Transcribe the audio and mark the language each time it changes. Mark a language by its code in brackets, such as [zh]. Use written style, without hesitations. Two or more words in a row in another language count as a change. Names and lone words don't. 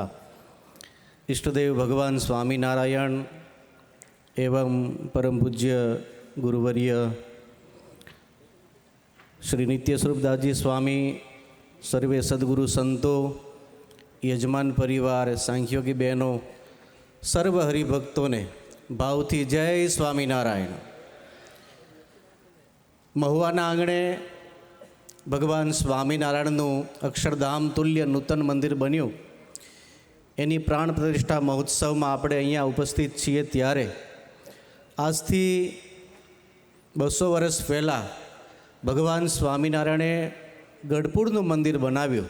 [gu] ઇષ્ટદેવ ભગવાન સ્વામીનારાયણ એવં પરમ પૂજ્ય ગુરુવર્ય શ્રી નિત્ય સ્વરૂપદાસ જી સ્વામી, સર્વે સદ્ગુરુ સંતો, યજમાન પરિવાર, સાંખ્યોગી બહેનો, સર્વ હરિભક્તો ને ભાવથી જય સ્વામીનારાયણ। મહુઆના આંગણે ભગવાન स्वामीनारायणનું અક્ષરધામ તુલ્ય નૂતન મંદિર બન્યું, એની પ્રાણ પ્રતિષ્ઠા મહોત્સવમાં આપણે અહીંયા ઉપસ્થિત છીએ ત્યારે આજથી 200 વર્ષ પહેલાં ભગવાન સ્વામિનારાયણે ગઢપુરનું મંદિર બનાવ્યું.